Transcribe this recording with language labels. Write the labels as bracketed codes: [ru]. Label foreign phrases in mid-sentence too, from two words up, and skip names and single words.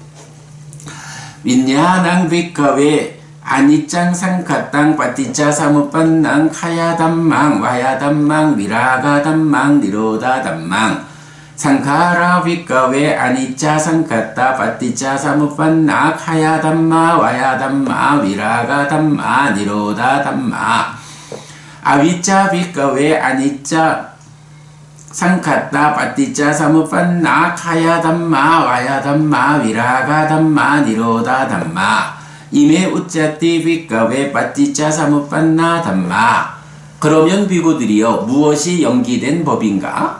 [pi] 윈야낭 비카웨 아니짱 상카땅 빠띠짜 사무빤낭 카야 담망 와야 담망 위라가 담망 니로다 담망 상카라 비카웨 아니짜 상카따 빠띠짜 사무빤나 카야 담마 와야 담마 위라가 담마 니로다 담마 아위짜 비카웨 아니짜 상카따 빠띠짜 사무빤나 카야 담마 와야 담마 위라가 담마 니로다 담마 이메 우짜띠 비카웨 빠띠짜 사무빤나 담마 [ko] 그러면 비구들이여 무엇이 연기된 법인가?